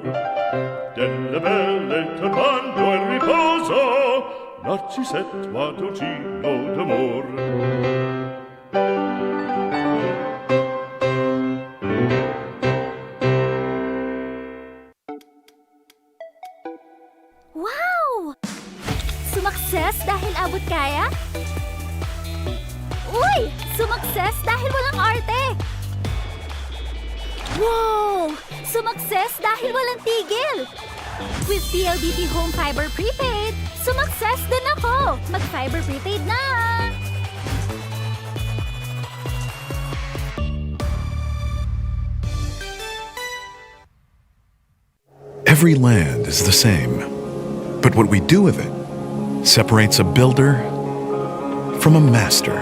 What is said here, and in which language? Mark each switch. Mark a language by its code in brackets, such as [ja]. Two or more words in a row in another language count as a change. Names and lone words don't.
[it] Delle belle turbando al riposo, Narcisetto d'amor. Wow! [tl] Sumakses dahil abot kaya? Uy! Sumakses dahil walang arte! Wow! Sumakses dahil walang tigil! With PLDT Home Fiber Prepaid, sumakses din ako! Mag-Fiber Prepaid na! [en] Every land is the same, but what we do with it separates a builder from a master.